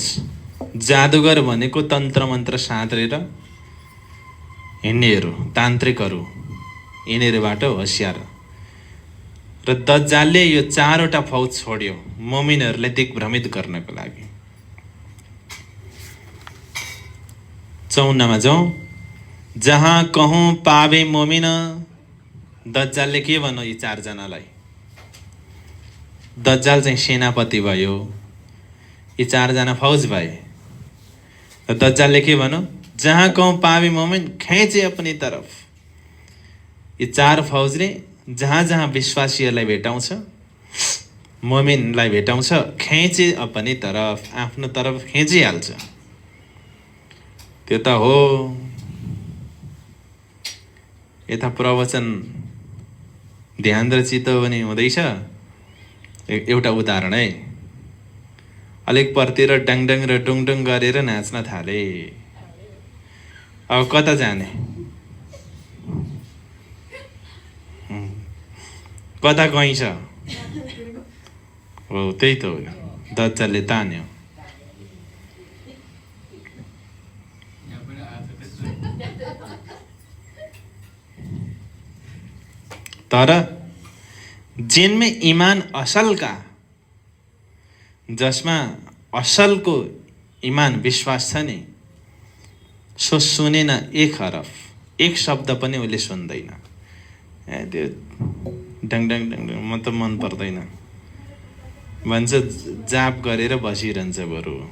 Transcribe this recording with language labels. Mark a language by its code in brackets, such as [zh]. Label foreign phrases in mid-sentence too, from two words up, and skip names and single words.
[ne] जादुगर भनेको तन्त्र मन्त्र साँधेर हिँड्नेहरू, तान्त्रिकहरू, यिनीहरूबाट होसियार। र दज्जालले यो 4वटा फौज छोड्यो मोमिनहरूलाई दिग्भ्रमित गर्नको लागि। 54 जाउँ। [hi] जहाँ कहूँ पावे मोमिन, [ne] दज्जालले के भन्यो यी 4 जनालाई? दज्जाल चाहिँ सेनापति भयो, यी 4 जना फौज भए। र दज्जालले के भन्यो? [hi] जहाँ कहूँ पावे मोमिन खींचे अपनी तरफ। [ne] यी 4 फौजले जहाँ जहाँ विश्वासीहरूलाई भेटाउँछ, मोमिनलाई भेटाउँछ, [hi] खींचे अपनी तरफ, [ne] आफ्नो तरफ खिचिहाल्छ। त्यो त हो। यता प्रवचन ध्यान र चित्त पनि हुँदैछ। एउटा उदाहरण है, अलिक परतिर डाङडाङ र डुङडुङ गरेर नाच्न थाले। अब कता जाने, कता गइन्छ? हो त्यही त हो, दज्जालले तान्यो। [hi] तर जिनमें ईमान असल का, [ne] जसमा असलको ईमान विश्वास छ नि, सो सुनेन एक हरफ, एक शब्द पनि उसले सुन्दैन। त्यो डङडङ डङडङ म त मन पर्दैन भन्छ, जाप गरेर बसिरहन्छ बरु।